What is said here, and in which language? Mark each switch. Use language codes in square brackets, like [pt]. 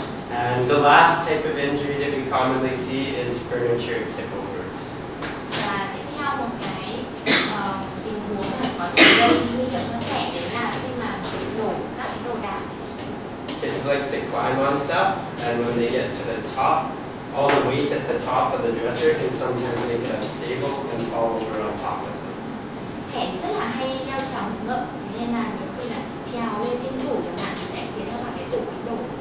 [en] And the last type of injury that we commonly see is furniture tip-overs. [vi] Và tiếp theo một cái tình huống là có thể gây nguy hiểm cho trẻ đấy là khi mà bị đổ các cái đồ đạc. [en] Kids like to climb on stuff, and when they get to the top, all the weight at the top of the dresser can sometimes make it unstable and fall over on top of them. [vi] Trẻ thì rất là hay leo trèo ngựa, thế nên là nhiều khi là trèo lên trên tủ chẳng hạn thì sẽ khiến cho cả cái tủ bị đổ.